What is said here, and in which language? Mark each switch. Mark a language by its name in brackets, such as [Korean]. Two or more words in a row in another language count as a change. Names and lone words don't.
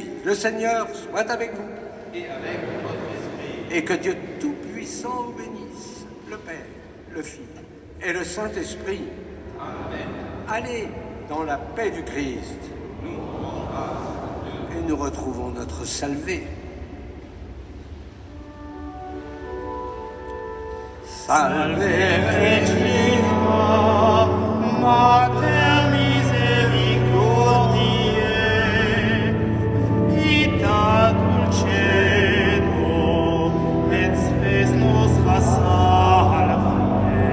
[French] Le Seigneur soit avec vous. Et avec votre esprit. Et que Dieu Tout-Puissant vous bénisse, le Père, le Fils et le Saint-Esprit. Amen. Allez dans la paix du Christ. Et nous retrouvons notre Salvé. [Latin] Salve Regina, Mater misericordiae, vita dulcedo, et spes nostra salve.